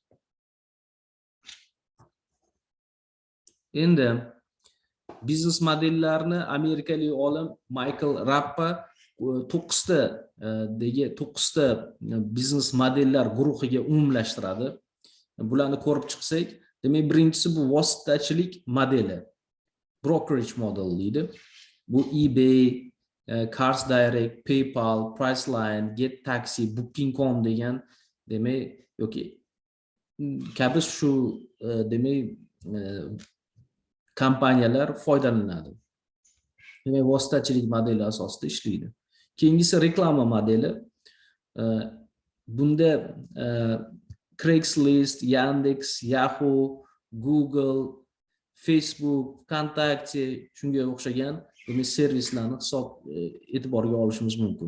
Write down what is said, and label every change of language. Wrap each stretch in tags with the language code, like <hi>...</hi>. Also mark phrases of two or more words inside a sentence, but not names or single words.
<uz>Endi biznes modellarni amerikalik olim Michael Rappa 9ta biznes modellar guruhiga umumlashtiradi. Bularni ko'rib chiqsak, demak, birinchisi bu vositachilik modeli.</uz> <en>Brokerage model</en> <uz>deydi. Bu eBay, Cars Direct, PayPal, Priceline, Get Taxi, Booking.com degan demak yoki kabi shu demak kompaniyalar foydalanadi. Demak, vositachilik modeli asosida ishlaydi. Keyingisi reklama modeli. Bunda Craigslist, Yandex, Yahoo, Google, Facebook, Kontakte shunga o'xshagan servislarni e'tiborga olishimiz mumkin.</uz>